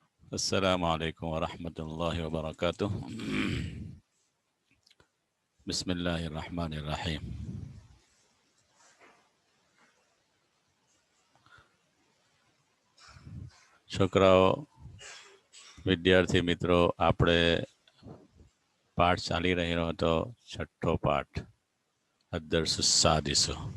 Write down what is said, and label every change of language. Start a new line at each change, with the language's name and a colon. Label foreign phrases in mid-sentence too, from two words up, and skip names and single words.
Arabic: السلام عليكم ورحمة الله وبركاته. بسم الله الرحمن الرحيم.
Gujarati: છોકરાઓ, વિદ્યાર્થી મિત્રો, આપણે પાઠ ચાલી રહ્યો હતો છઠ્ઠો પાઠ
Arabic: الدرس السادس.